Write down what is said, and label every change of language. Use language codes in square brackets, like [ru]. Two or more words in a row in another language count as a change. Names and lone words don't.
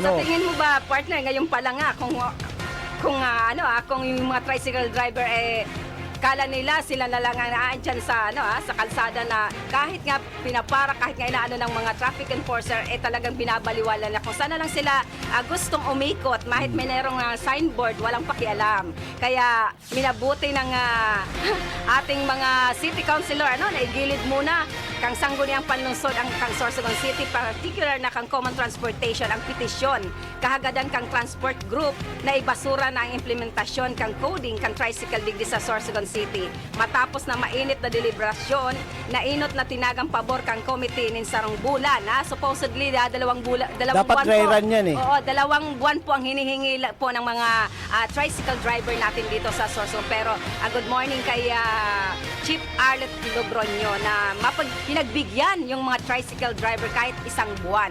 [tl] Sa tingin mo ba, partner, ngayon pa lang kung yung mga [en] tricycle driver [tl] kala nila sila na lang ang naandyan sa sa kalsada na kahit nga pinapara, kahit nga inaano ng mga [en] traffic enforcer, [tl] talagang binabaliwala na kung saan na lang sila gustong umikot, mahit may nerong signboard, walang pakialam. [bik] Kaya minabuti ng ating mga [en] city councilor [bik] na igilid muna kang sangguniang panlungsod ang kang Sorsogon City, particular na kang Common Transportation ang petisyon kahagadan kang [en] transport group [bik] na ibasura na ang implementasyon kang coding kang tricycle digdi sa Sorsogon City. Matapos na mainit na deliberasyon, nainot na tinagang pabor kang committee nin sarong bulan. [en] Supposedly, [tl] dalawang buwan dapat [en] dry run [tl] yan Oo, 2 buwan po ang hinihingi po ng mga [en] tricycle driver [tl] natin dito sa Sorsogon. Pero [en] good morning [tl] kay Chief Arlet Logronyo na pinagbigyan yung mga [en] tricycle driver [tl] kahit 1 buwan.